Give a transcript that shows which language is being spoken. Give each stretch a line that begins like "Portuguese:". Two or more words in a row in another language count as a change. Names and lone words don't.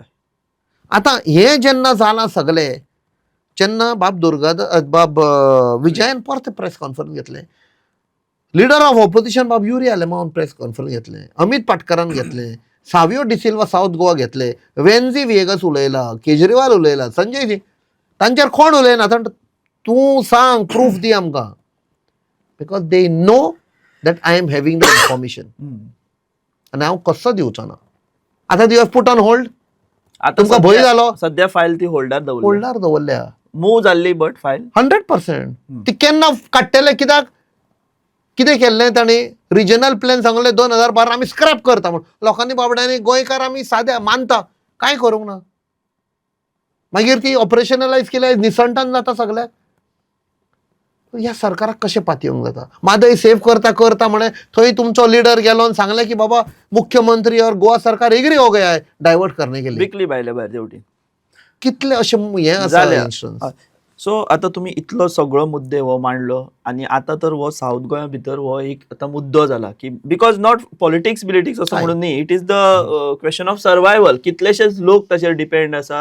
Konkani: आतां हें जेन्ना जालां सगळें जेन्ना बाब विजयान परत
English: press conference
Konkani: घेतलें.
English: leader of opposition
Konkani: बाब युरी आलेमावन
English: press conference
Konkani: घेतलें. अमित पाटकरान घेतलें. सावियो डिसिल्वा साऊथ गोवा घेतले. वेन्झी विएगस उलयला. केजरीवाल उलयला. संजय सिंग तांचेर कोण उलयना. तूं सांग प्रूफ दी आमकां.
English: because they know that I am having the information.
Konkani: आनी हांव कसो दिवचो ना. आतां
English: they have put on hold.
Konkani: तुमकां भंय जालो. सध्या फायल ती होल्डार दवरल्या. मूव जाल्ली बट फायल 100%. ती केन्ना काडटले कित्याक कितें केल्लें तांणी
English: regional plan
Konkani: सांगलें 2012 आमी स्क्रॅप करता म्हूण. लोकांनी बाबड्यांनी गोंयकार आमी साद्या मानता कांय करूंक ना. मागीर ती ऑपरेशनलायज केल्या निसंटान जाता सगळ्याक. ह्या सरकाराक कशें पातयेवंक जाता. मादय सेव्ह करता म्हणे थंय तुमचो लिडर गेलो आनी सांगलें की बाबा
Hindi: मुख्यमंत्री और गोवा सरकार एग्री हो गया है डायवर्ट करने के लिए.
Konkani: विकली भायल्या भायर शेवटी कितले अशे हें आसा इन्स्टन्स. सो आता तुम्ही इतलो सगळो मुद्दे हो मांडलो आणि आता तर हो साऊथ गोंया भितर हो एक आता मुद्दो जाला की
English: because not politics bilitics
Konkani: असं म्हणून न्ही.
English: it is the question of survival.
Konkani: कितलेशेच लोक ताचेर डिपेंड आसा.